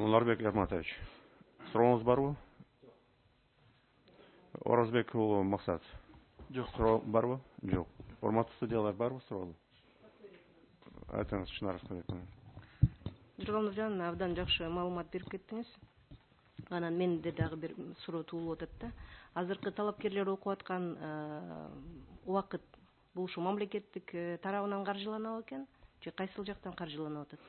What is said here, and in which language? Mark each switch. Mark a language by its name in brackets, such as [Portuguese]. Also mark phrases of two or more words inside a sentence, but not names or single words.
[Kazakh] Анварбек Ерматович, сұрағыңыз бар ма? Оразбек уулу Максат. Жоқ. Сұрау бар ма? Жоқ. [Kyrgyz] Урматтуу судьялар бар ма суроолор? Айтыңыз, Шынар Ахмедовна. Нургалмырзан, абдан жакшы маалымат берип кеттиңиз. Анан менде дагы бир суроо туулуп атат да. Азыркы талапкерлер окуп аткан убакыт бул ушу мамлекеттик тарабынан каржыланат экен, же кайсыл жактан каржыланып атат?